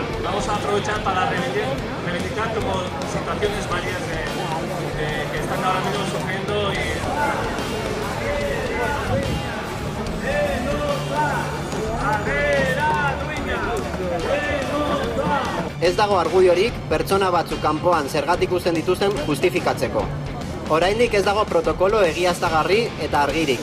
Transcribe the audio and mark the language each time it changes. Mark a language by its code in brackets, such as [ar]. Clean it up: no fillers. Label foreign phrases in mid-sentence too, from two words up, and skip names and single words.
[es] Vamos a aprovechar para reivindicar como situaciones varias que están ahora mismo sufriendo [eu] Ez dago argudiorik pertsona batzuk kanpoan zergatik uzten dituzten justifikatzeko. Oraindik ez dago protokolo egiaztagarri eta argirik.